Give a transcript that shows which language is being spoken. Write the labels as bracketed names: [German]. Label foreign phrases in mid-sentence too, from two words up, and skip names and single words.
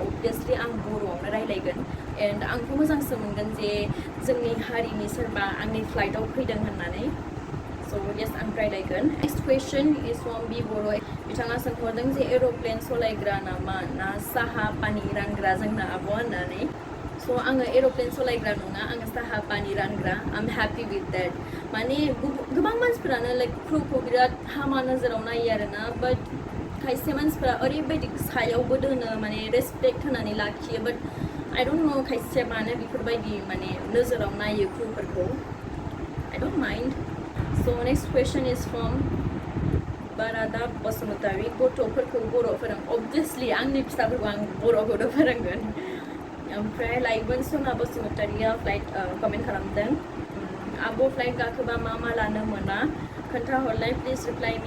[Bodo] अबभियासलि आं बर'आवनो रायलायगोन। एंड आंथ' मोजांसो मोनगोन जे जोंनि हारिनि सोरबा आंनि फ्लाइटआव फैदों होननानै। [English] so yes, [Bodo] आं रायलायगोन। [English] next question is from [Bodo] बि बर'। बिथाङा सोंहरदों जे एर'प्लेन सलायग्रा नामा ना साहा पानि रानग्रा जोंना आब' होननानै। So आङो एरोप्लेन सलायग्रा नङा, आङो साहा पानि रानग्रा. [English] I'm happy with that. [Bodo] माने गोबां मानसिफोरानो लाइक क्रुखौ बिराद हामा नोजोराव नायो आरोना, बाट खायसे मानसिफोरा ओरैबायदि सायावबो दोनो माने रेसपेक्ट होनानै लाखियो, बाट [English] I don't know [Bodo] खायसेया मानो बेफोरबायदि माने नोजोराव नायो क्रुफोरखौ. [English] I don't mind. So next question is from बारादा बसुमतारी. [Bodo] गथ'फोरखौ बर' फोरों. Obviously आंनि फिसाफोरखौ आं बर'खौनो फोरोंगोन. ओमफ्राय लाइमोन सना बसुमतारिया फ्लाइट कमेन्ट खालामदों. आब' फ्लाइट गाखोबा मा लानो मोना खोन्थाहरलाय [English] please reply me.